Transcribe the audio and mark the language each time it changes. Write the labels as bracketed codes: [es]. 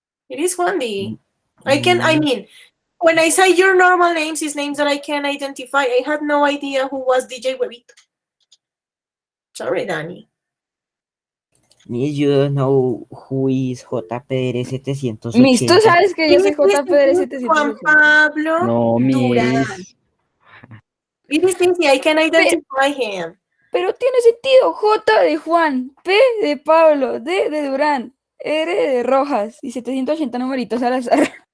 [en] It is Juandi. I mean, when I say your normal names, is names that I can identify. I had no idea who was DJ Huevito. Sorry, Danny. Miss, you don't know who is JPR 780. [es] Miss, tú sabes que yo soy JPR 780. Juan Pablo No, Durán. [en] Miss. It is easy, I can identify him. [es] Pero tiene sentido. J de Juan, P de Pablo, D de Durán, R de Rojas y 780 numeritos al azar.